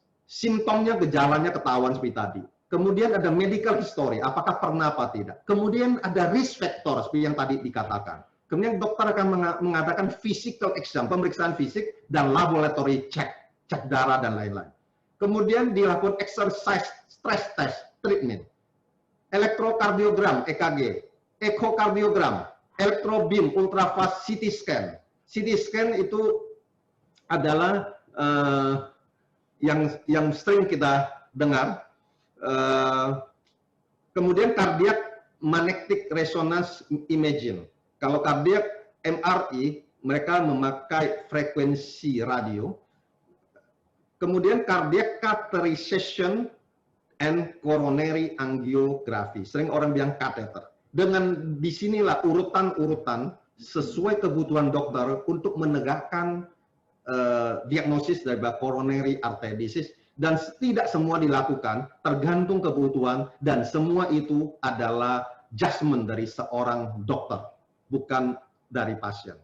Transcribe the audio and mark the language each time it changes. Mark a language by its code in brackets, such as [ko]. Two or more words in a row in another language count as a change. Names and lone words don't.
[id] Simptomnya, gejalanya ketahuan seperti tadi. Kemudian ada [en] medical history, [id] apakah pernah apa tidak. Kemudian ada [en] risk factor [id] seperti yang tadi dikatakan. Kemudian dokter akan mengadakan [en] physical exam, [id] pemeriksaan fisik dan [en] laboratory check, [id] cek darah dan lain-lain. Kemudian dilakukan [en] exercise stress test treatment, [id] elektrokardiogram EKG, ekokardiogram, elektrobeam, [en] ultrafast CT scan. [id] CT scan itu adalah yang sering kita dengar. [en] Kemudian cardiac magnetic resonance imaging. [id] Kalau [en] cardiac MRI, [id] mereka memakai frekuensi radio. [en] Kemudian cardiac catheterization and coronary angiography. [id] Sering orang bilang kateter. Dengan disinilah urutan-urutan sesuai kebutuhan dokter untuk menegakkan diagnosis dari [en] coronary artery disease, [id] dan tidak semua dilakukan, tergantung kebutuhan, dan semua itu adalah judgment dari seorang dokter, bukan dari pasien.